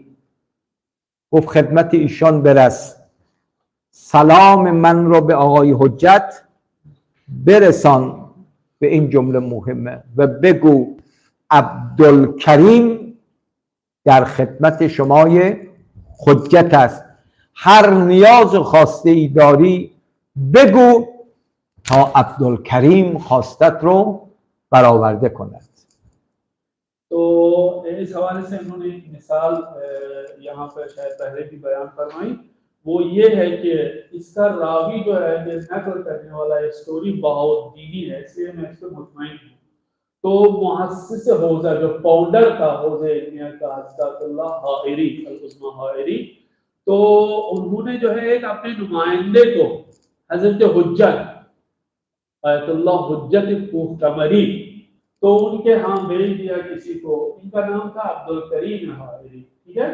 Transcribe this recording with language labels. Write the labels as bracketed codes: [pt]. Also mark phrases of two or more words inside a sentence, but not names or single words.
[fa] گفت خدمت ایشان برس، سلام من رو به آقای حجت برسان به این جمله مهمه و بگو عبدالکریم در خدمت شمای حجت است، هر نیاز و خواسته ای داری بگو تا عبدالکریم خواستت رو برآورده کند. [ur] تو اس حوالے سے انہوں نے ایک مثال یہاں پر شاید پہلے بھی بیان فرمائی، وہ یہ ہے کہ اس کا راوی جو ہے نقل کرنے والا سٹوری بہاءالدینی ہے، اس لیے میں اس پر مطمئن ہوں. تو مؤسس حوزہ جو فاؤنڈر تھا حوزہ علمیہ کا حضرت اللہ حائری العظمیٰ حائری، تو انہوں نے جو ہے ایک اپنے نمائندے کو حضرت حجت آیت اللہ حجت کمری، تو ان کے یہاں بھیج دیا کسی کو، ان کا نام تھا عبدالکریم حائری، ٹھیک ہے.